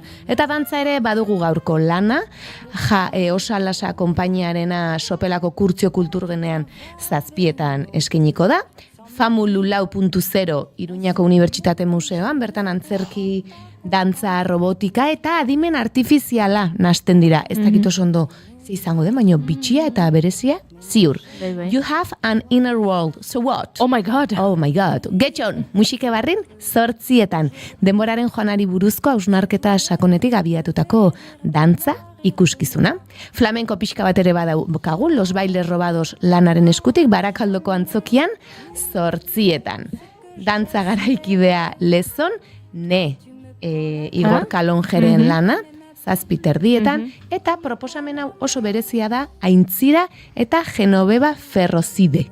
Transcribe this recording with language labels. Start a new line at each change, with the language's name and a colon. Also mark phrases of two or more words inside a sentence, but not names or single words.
Basque: Eta dantza ere badugu gaurko lana, Osalasa konpainiarena Sopelako Kurtzio Kulturgenean 7etan eskeniko da. Famululau.0 Iruñako Unibertsitate Museoan, bertan antzerki, dantza, robotika eta adimen artifiziala nasten dira. Ez dakit oso ondo izango den, baina bitxia eta berezia ziur.
English: You have an inner world, so what? Oh my god. Oh my god.
Basque: Getxon, musike barrin 8etan. Denboraren joanari buruzko hausnarketa sakonetik abiatutako dantza ikuskizuna. Flamenko pixka bat ere badaukagu, Los Bailes Robados lanaren eskutik, Barakaldoko antzokian 8etan. Dantza garaikidea lezon, Igor Kalonjeren lana, 7:30, eta proposamen hau oso berezia da Aintzira eta Genoveva Ferrozide.